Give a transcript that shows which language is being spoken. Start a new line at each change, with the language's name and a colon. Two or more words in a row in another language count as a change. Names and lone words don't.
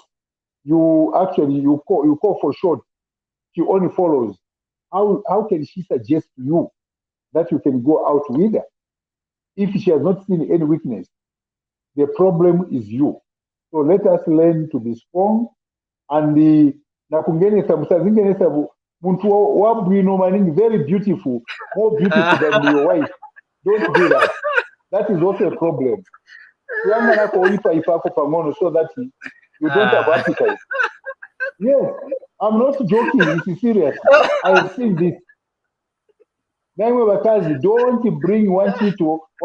English: You call for short. She only follows. How can she suggest to you that you can go out with her if she has not seen any weakness? The problem is you. So let us learn to be strong, and
Nyanja: na kungenesa musazingenesa muntu wabwino maningi,
English: very beautiful, more beautiful than your wife. Don't do that. That is also a problem. So that you don't have appetite. Yes, I'm not joking. This is serious. I have seen this. Don't bring one chito.